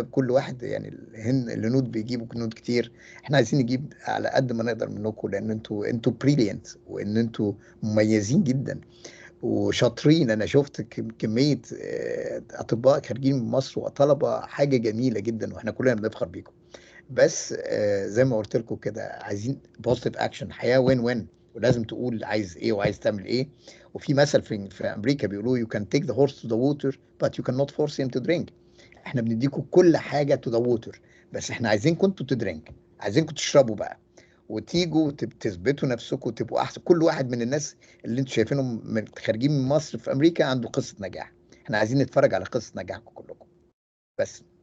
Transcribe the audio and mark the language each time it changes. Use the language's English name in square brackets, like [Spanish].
[Arabic] كل واحد يعني الهنود بيجيبوا كنود كتير، احنا عايزين نجيب على قد ما نقدر منكم، لان انتوا بريليانت، وان انتوا مميزين جدا وشاطرين. انا شفت كمية اطباء خارجين من مصر وطلبة، حاجة جميلة جدا، واحنا كلنا بنفخر بيكم. بس زي ما قلت لكم كده، عايزين بوزيتيف اكشن، حياه وين وين. ولازم تقول عايز ايه وعايز تعمل ايه. وفي مثل في امريكا بيقولوا [English] you can take the horse to the water but you cannot force him to drink. [Arabic] احنا بنديكم كل حاجه [English] to the water، [Arabic] بس احنا عايزينكم انتوا تدرينك، عايزينكم تشربوا بقى وتيجوا تثبتوا نفسكم وتبقوا احسن. كل واحد من الناس اللي انتوا شايفينهم خارجين من مصر في امريكا عنده قصه نجاح. احنا عايزين نتفرج على قصه نجاحكم كلكم بس.